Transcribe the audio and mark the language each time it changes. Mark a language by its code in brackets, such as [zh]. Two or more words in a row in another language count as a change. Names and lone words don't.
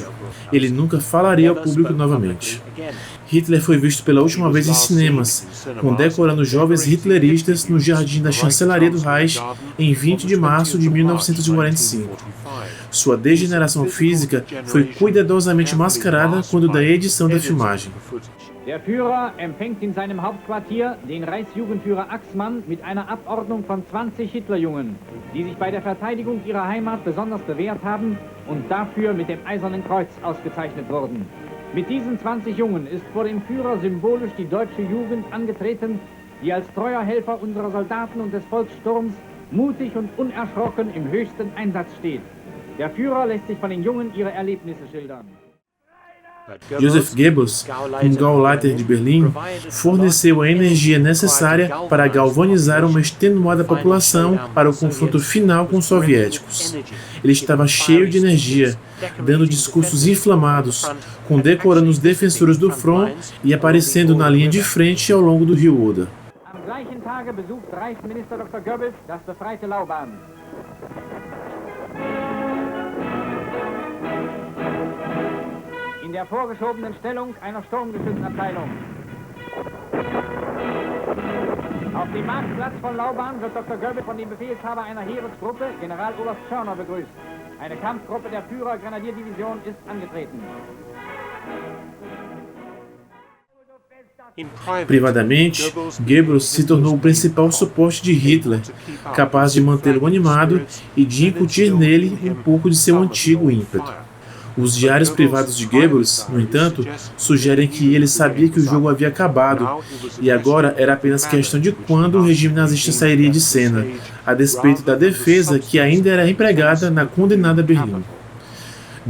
[pt] Ele nunca falaria ao público novamente. Hitler foi visto pela última vez em cinemas, condecorando jovens hitleristas no jardim da chancelaria do Reich em 20 de março de 1945. Sua degeneração física foi cuidadosamente mascarada quando da edição da filmagem. [de] Der Führer empfängt in seinem Hauptquartier den Reichsjugendführer Axmann mit einer Abordnung von 20 Hitlerjungen, die sich bei der Verteidigung ihrer Heimat besonders bewährt haben und dafür mit dem Eisernen Kreuz ausgezeichnet wurden. Mit diesen 20 Jungen ist vor dem Führer symbolisch die deutsche Jugend angetreten, die als treuer Helfer unserer Soldaten und des Volkssturms mutig und unerschrocken im höchsten Einsatz steht. Der Führer lässt sich von den Jungen ihre Erlebnisse schildern. [pt] Joseph Goebbels, um Gauleiter de Berlim, forneceu a energia necessária para galvanizar uma extenuada população para o confronto final com os soviéticos. Ele estava cheio de energia, dando discursos inflamados, condecorando os defensores do front e aparecendo na linha de frente ao longo do rio Oder. [de] Am gleichen Tage besucht Reichsminister Dr. Goebbels das befreite Lauban. In der vorgeschobenen Stellung einer Sturmgeschützabteilung. Auf dem Marktplatz von Lauban wird Dr. Goebbels von dem Befehlshaber einer Heeresgruppe, Generaloberst Schörner, begrüßt. Eine Kampfgruppe der Führer-Grenadierdivision ist angetreten. [pt] Privadamente, Goebbels se tornou o principal suporte de Hitler, capaz de mantê-lo animado e de incutir nele um pouco de seu antigo ímpeto. Os diários privados de Goebbels, no entanto, sugerem que ele sabia que o jogo havia acabado e agora era apenas questão de quando o regime nazista sairia de cena, a despeito da defesa que ainda era empregada na condenada Berlim.